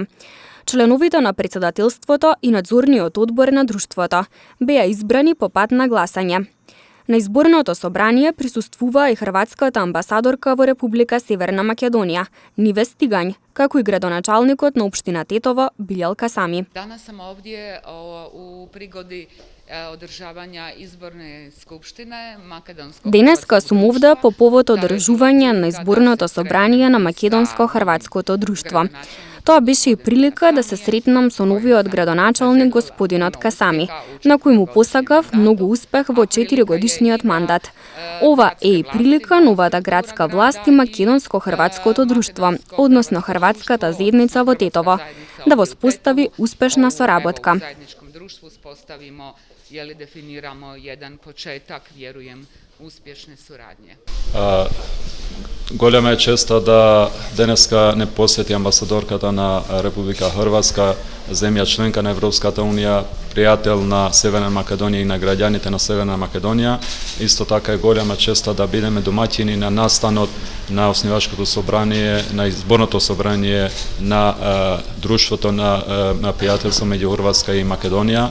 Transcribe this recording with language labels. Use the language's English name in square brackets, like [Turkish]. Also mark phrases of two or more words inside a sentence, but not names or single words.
[Macedonian] Членовите на председателството и надзорниот одбор на друштвото беа избрани по пат на гласање. На изборното собрание присуствува и хрватската амбасадорка во Република Северна Македонија, Ниве Стигањ, како и градоначалникот на општина Тетово, Билјал Сами. [Croatian] Danas sam ovdje u prigodi održavanja izborne skupštine Makedonskog. [Macedonian] Денеска сум овде по повод одржување на изборното собрание на Македонско-хрватското друштво. Тоа беше и прилика да се сретнам со новиот градоначалник господинот Касами, на кој му посакав многу успех во 4-годишниот мандат. Ова е и прилика новата градска власт и Македонско-хрватското друштво, односно Хрватската заедница во Тетово, да воспостави успешна соработка. [Croatian] Definiramo jedan početak, vjerujem, uspješne suradnje. [Macedonian] Голема е честа да денеска не посети амбасадорката на Република Хрватска, земја членка на Европската унија, пријател на Северна Македонија и на граѓаните на Северна Македонија. Исто така е голема честа да бидеме домаќини на настанот на основачкото собрание, на изборното собрание на друштвото на пријателство меѓу Хрватска и Македонија.